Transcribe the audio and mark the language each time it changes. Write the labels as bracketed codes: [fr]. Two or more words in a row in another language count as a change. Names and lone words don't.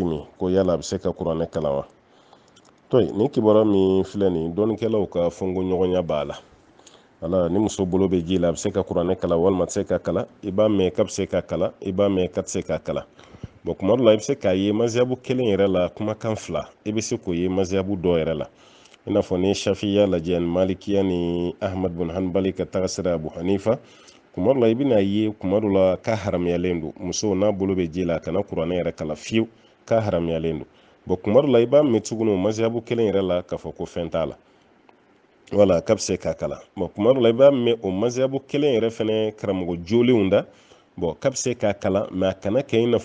[bm] min ko yala a bɛ se ka kuranɛ kalan wa to ni kibaruya min filɛ nin dɔnnikɛlaw ka fɔnko ɲɔgɔnya b'a la ala ni muso bolo bɛ ji la a bɛ se ka kuranɛ kalan walima tɛ se ka kalan i b'a mɛn k'a bɛ se ka kalan i b'a mɛn k'a tɛ se ka kalan bon kuma dɔ la i bɛ se k'a ye maziyabu kelen yɛrɛ la kumakan fila i bɛ se k'o ye maziyabu dɔ yɛrɛ la i n'a fɔ ni shafiya lajɛ ni malikiya ni ahmad bin hanbali ka taga sira abu hanifa kuma dɔ la i bɛna ye kuma dɔ la k'a haramuyalen don muso n'a bolo bɛ ji la a kana kuranɛ yɛrɛ kalan fiyewu k'a haramuyalen don bon kuma dɔ la i b'a mɛn tuguni o maziyabu kelen yɛrɛ la k'a fɔ ko fɛn t'a la wala k'a bɛ se k'a kalan bon kuma dɔ la i b'a mɛn o maziyabu kelen yɛrɛ fɛnɛ karamɔgɔ jolenw da bon k'a bɛ se k'a kalan mɛ a kana kɛ i n'a fɔ